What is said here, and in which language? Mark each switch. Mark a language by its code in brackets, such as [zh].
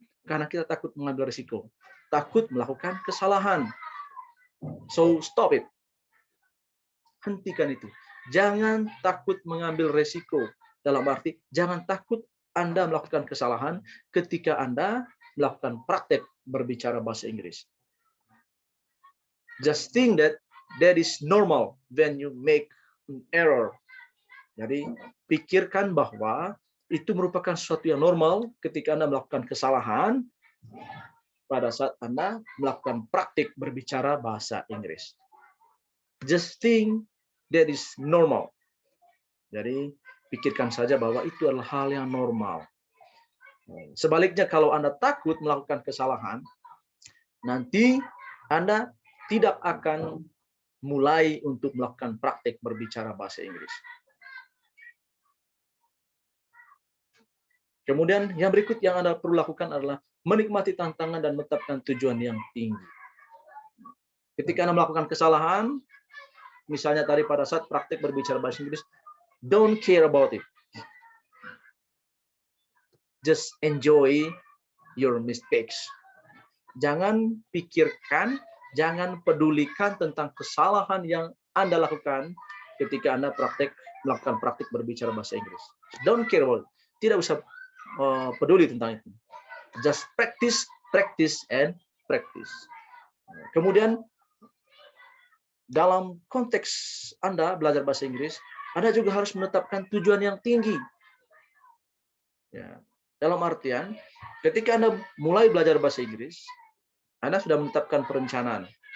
[id] Karena kita takut mengambil risiko, takut melakukan kesalahan. [en] So, stop it. [id] Hentikan itu. Jangan takut mengambil risiko. Dalam arti, jangan takut Anda melakukan kesalahan ketika Anda melakukan praktek berbicara bahasa Inggris. [en] Just think that is normal when you make an error. [id] Jadi, pikirkan bahwa itu merupakan sesuatu yang normal ketika Anda melakukan kesalahan pada saat Anda melakukan praktik berbicara bahasa Inggris. [en] Just think that is normal. [id] Jadi, pikirkan saja bahwa itu adalah hal yang normal. Sebaliknya, kalau Anda takut melakukan kesalahan, nanti Anda tidak akan mulai untuk melakukan praktik berbicara bahasa Inggris. Kemudian yang berikut yang Anda perlu lakukan adalah menikmati tantangan dan menetapkan tujuan yang tinggi. Ketika Anda melakukan kesalahan, misalnya tadi pada saat praktik berbicara bahasa Inggris, [en] don't care about it. Just enjoy your mistakes. [id] Jangan pikirkan, jangan pedulikan tentang kesalahan yang Anda lakukan ketika Anda melakukan praktik berbicara bahasa Inggris. [en] Don't care about it. [id] Tidak usah peduli tentang itu. [en] Just practice, practice, and practice. [id] Kemudian dalam konteks Anda belajar bahasa Inggris, Anda juga harus menetapkan tujuan yang tinggi. Ya, dalam artian, ketika Anda mulai belajar bahasa Inggris, Anda sudah menetapkan perencanaan.